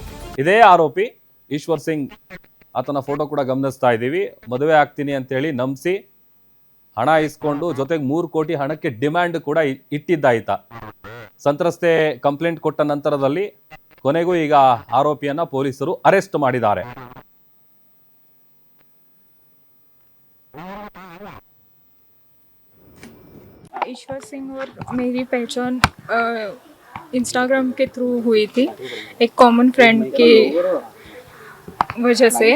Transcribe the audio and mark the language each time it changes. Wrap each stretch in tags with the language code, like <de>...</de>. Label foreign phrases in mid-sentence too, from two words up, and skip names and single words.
<kn>ಇದೇ ಆರೋಪಿ ಈಶ್ವರ್ ಸಿಂಗ್, ಆತನ ಫೋಟೋ ಕೂಡ ಗಮನಿಸ್ತಾ ಇದ್ದೀವಿ. ಮದುವೆ ಆಗ್ತೀನಿ ಅಂತೇಳಿ ನಂಬಿಸಿ ಹಣ ಇಸ್ಕೊಂಡು ಜೊತೆಗೆ 3 ಕೋಟಿ ಹಣಕ್ಕೆ ಡಿಮ್ಯಾಂಡ್ ಕೂಡ ಇಟ್ಟಿದ್ದ ಈತ. ಸಂತ್ರಸ್ತೆ ಕಂಪ್ಲೇಂಟ್ ಕೊಟ್ಟ ನಂತರದಲ್ಲಿ ಕೊನೆಗೂ ಈಗ ಆರೋಪಿಯನ್ನ ಪೊಲೀಸರು ಅರೆಸ್ಟ್ ಮಾಡಿದ್ದಾರೆ.</kn> <hi>ईश्वर सिंह और मेरी पहचान इंस्टाग्राम के थ्रू हुई थी, एक</hi> <en>common friend</en> <hi>की वजह से।</hi>